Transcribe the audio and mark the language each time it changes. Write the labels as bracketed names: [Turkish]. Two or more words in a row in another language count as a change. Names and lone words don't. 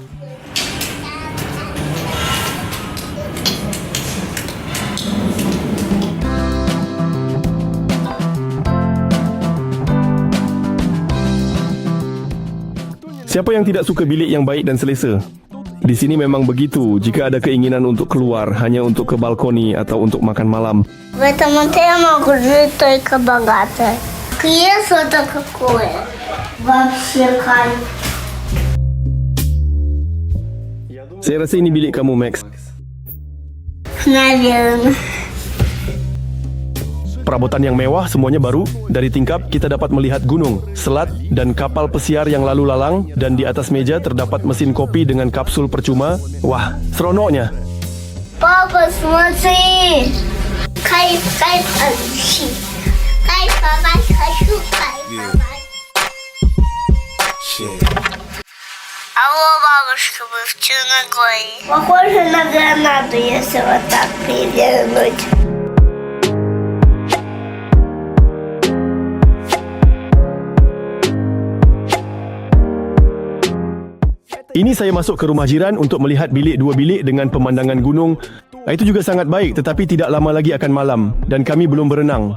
[Malay] Siapa yang tidak suka bilik yang baik dan selesa? Di sini memang begitu. Jika ada keinginan untuk keluar hanya untuk ke balkoni atau untuk makan malam. [Russian] В этом отеле могут жить только богатые. Кресло-то какое? Вообще кайф. [Malay] Saya rasa ini bilik kamu, Max. [Russian] Наверное. [Malay] Perabotan yang mewah, semuanya baru. Dari tingkap, kita dapat melihat gunung, selat dan kapal pesiar yang lalu lalang. Dan di atas meja terdapat mesin kopi dengan kapsul percuma. Wah, seronoknya. [Russian] Папа, смотри! Кайф, кайф, ощущи. Кайфовать хочу, кайфовать. Алло, бабушка, мы в Черногории. Похоже на гранату, если вот так перевернуть. [Malay] Ini saya masuk ke rumah jiran untuk melihat bilik 2 bilik dengan pemandangan gunung. Itu juga sangat baik, tetapi tidak lama lagi akan malam dan kami belum berenang.